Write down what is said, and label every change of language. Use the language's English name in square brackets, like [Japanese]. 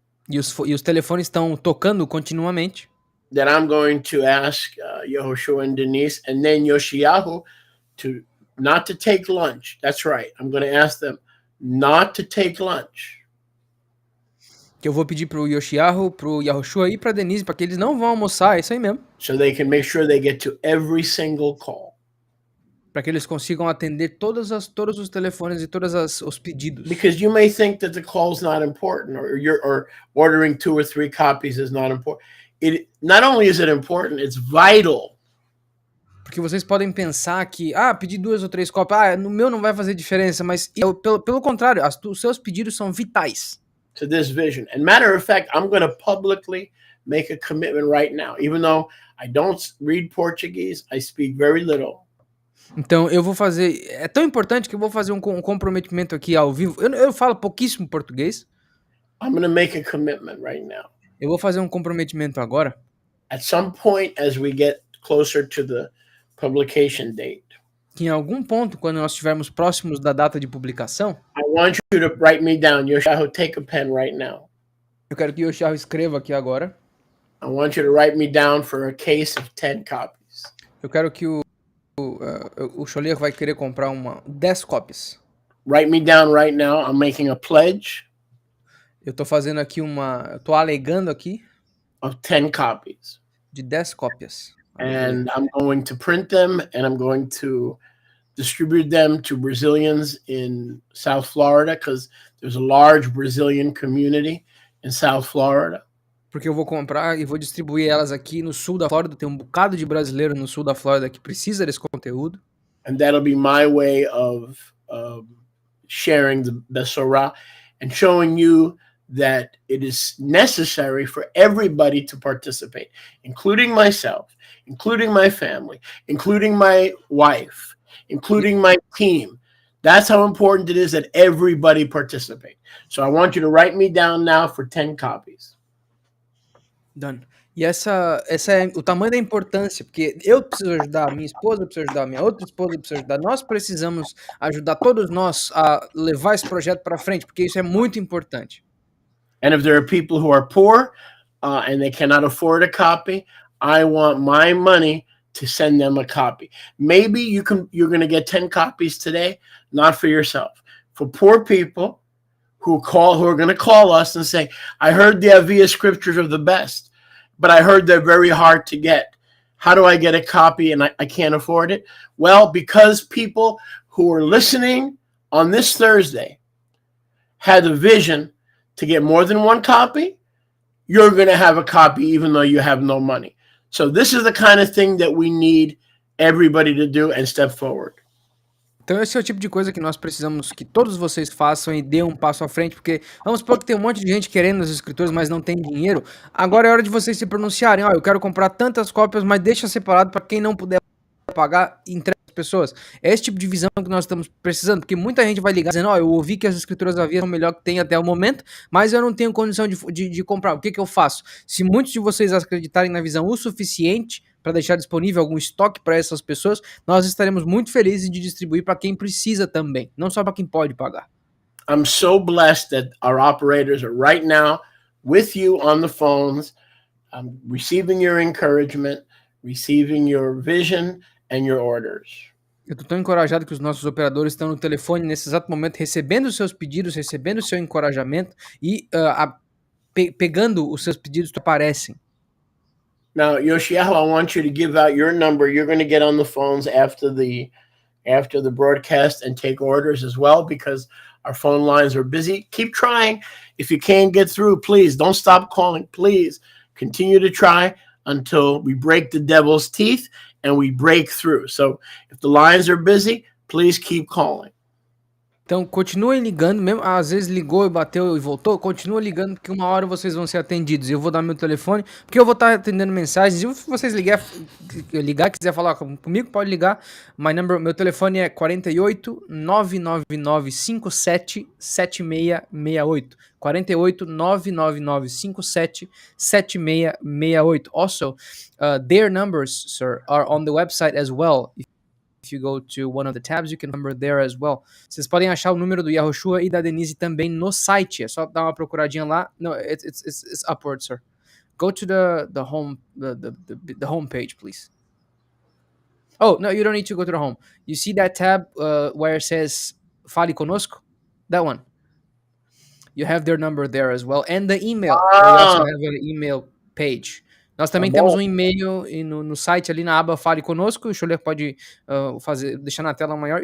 [Portuguese] E os telefones estão tocando continuamente. [English] That I'm going to ask Yehoshua and Denise and then Yoshiyahu not to take lunch. That's right. I'm going to ask them not to take lunch. [Portuguese] Que eu vou pedir pro Yoshiyahu, pro Yahushua e pra Denise para que eles não vão almoçar, é isso aí mesmo. [English] So they can make sure they get to every single call. [Portuguese] Para que eles consigam atender todos os telefones e todos os pedidos. [English] Because you may think that the call is not important, or ordering 2 or 3 copies is not important. It not only is it important, it's vital. [Portuguese] Porque vocês podem pensar que, pedir 2 ou 3 cópias, no meu não vai fazer diferença, mas pelo contrário, os seus pedidos são vitais. [English] To this vision. And matter of fact, I'm going to publicly make a commitment right now. Even though I don't read Portuguese, I speak very little. [Portuguese] Então eu vou fazer, é tão importante que eu vou fazer um comprometimento aqui ao vivo. Eu falo pouquíssimo português. [English] I'm going to make a commitment right now. [Portuguese] Eu vou fazer um comprometimento agora. [English] At some point, as we get closer to the publication date, [Portuguese] Que em algum ponto, quando nós estivermos próximos da data de publicação, [English] I want you to write me down. Yoshahu, take a pen right now. [Portuguese] eu quero que o Yosharo escreva aqui agora. [English] I want you to write me down for a case of 10 copies. [Portuguese] Eu quero que o Choleiro vai querer comprar 10 cópias. [English] Write me down right now. I'm making a pledge [Portuguese] Eu tô fazendo aqui eu tô alegando aqui [English] of 10 copies. [Portuguese] de 10 cópias. [English] And I'm going to print them and I'm going to distribute them to Brazilians in South Florida because there's a large Brazilian community in South Florida. [Portuguese] Porque eu vou comprar e vou distribuir elas aqui no sul da Flórida. Tem um bocado de brasileiro no sul da Flórida que precisa desse conteúdo. [English] And that'll be my way of sharing the Besorah and showing you that it is necessary for everybody to participate, including myself, including my family, including my wife, including my team. That's how important it is that everybody participate. So I want you to write me down now for 10 copies. Done. [Portuguese] E essa é o tamanho da importância, porque eu preciso ajudar, minha esposa precisa ajudar, minha outra esposa precisa ajudar, nós precisamos ajudar todos nós a levar esse projeto para frente, porque isso é muito importante. [English] And if there are people who are poor and they cannot afford a copy, I want my money to send them a copy. Maybe you're going to get 10 copies today, not for yourself. For poor people who are going to call us and say, I heard the Avia scriptures are the best, but I heard they're very hard to get. How do I get a copy and I can't afford it? Well, because people who are listening on this Thursday had a vision to get more than one copy, you're going to have a copy even though you have no money. So this is the kind of thing that we need everybody to do and step forward. [Portuguese] Então esse é o tipo de coisa que nós precisamos que todos vocês façam e dêem um passo à frente, porque vamos supor que tem um monte de gente querendo as escrituras, mas não tem dinheiro. Agora é hora de vocês se pronunciarem. Ó, eu quero comprar tantas cópias, mas deixa separado para quem não puder pagar e entrega às pessoas. É esse tipo de visão que nós estamos precisando, porque muita gente vai ligar dizendo, ó, eu ouvi que as escrituras Avia são o melhor que tem até o momento, mas eu não tenho condição de comprar. O que eu faço? Se muitos de vocês acreditarem na visão o suficiente para deixar disponível algum estoque para essas pessoas, nós estaremos muito felizes de distribuir para quem precisa também, não só para quem pode pagar. [English] I'm so blessed that our operators are right now with you on the phones, receiving your encouragement, receiving your vision and your orders. [Portuguese] Eu estou tão encorajado que os nossos operadores estão no telefone nesse exato momento, recebendo os seus pedidos, recebendo o seu encorajamento e pegando os seus pedidos que aparecem. [English] Now, Yoshiahu, I want you to give out your number. You're going to get on the phones after the broadcast and take orders as well because our phone lines are busy. Keep trying. If you can't get through, please don't stop calling. Please continue to try until we break the devil's teeth and we break through. So if the lines are busy, please keep calling. [Portuguese] Então, continuem ligando, mesmo às vezes ligou e bateu e voltou, continua ligando, porque uma hora vocês vão ser atendidos. Eu vou dar meu telefone, porque eu vou estar atendendo mensagens. E se vocês ligar, quiser falar comigo, pode ligar. Meu telefone é 48 999 57 7668. 48 999 57 7668. [English] Also, their numbers, sir, are on the website as well. If you go to one of the tabs, you can remember there as well. [Portuguese] Vocês podem achar o número do Yahushua e da Denise também no site. É só dar uma procuradinha lá. [English] No, it's upward, sir. Go to the home the home page, please. Oh, no, you don't need to go to the home. You see that tab where it says Fale Conosco? That one. You have their number there as well. And the email. We also have an email page. [Portuguese] Nós também temos um e-mail no site ali na aba Fale Conosco. O Choler pode deixar na tela maior.